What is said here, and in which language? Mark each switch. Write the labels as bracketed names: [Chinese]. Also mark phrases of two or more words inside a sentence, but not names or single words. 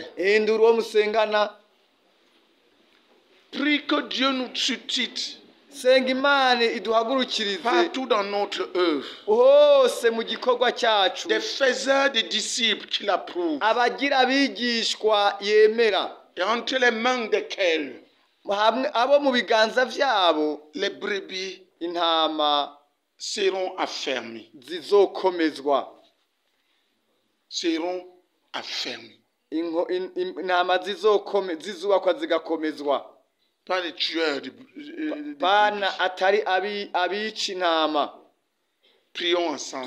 [Rundi] Hindura uwo musengana. [French] Prie que Dieu nous suscite [Rundi] Senga Imana iduhagurukirize [French] partout dans notre œuvre. [Rundi] hose mu gikorwa cyacu [French] Des faiseurs de disciples qu'il approuve. [Rundi] abagira abigishwa yemera, [French] Et entre les mains desquels [Rundi] abo mu biganza vyabo [French] les brebis [Rundi] intama [French] seront affermis. [Rundi] zizokomezwa. [French] Seront affermis. [Rundi] Intama zizubakwa zigakomezwa. [French] Pas les tueurs de [Rundi] Bana atari abica intama. [French] Prions ensemble.